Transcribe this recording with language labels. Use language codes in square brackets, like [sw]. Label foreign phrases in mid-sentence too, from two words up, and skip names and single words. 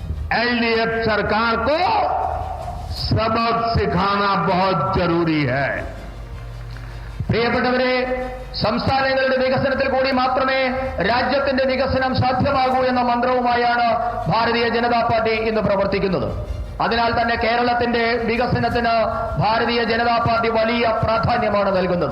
[hi] एलडीएफ सरकार को सबक सिखाना बहुत जरूरी है। [ml] പ്രിയപ്പെട്ടവരെ, സംസ്ഥാനങ്ങളുടെ വികസനത്തിൽ കൂടി മാത്രമേ രാജ്യത്തിന്റെ വികസനം സാധ്യമാകൂ എന്ന മന്ത്രവുമായാണ് ഭാരതീയ ജനതാ പാർട്ടി ഇന്ന് പ്രവർത്തിക്കുന്നത്. അതിനാൽ തന്നെ കേരളത്തിന്റെ വികസനത്തിന് ഭാരതീയ ജനതാ പാർട്ടി വലിയ പ്രാധാന്യമാണ് നൽകുന്നത്.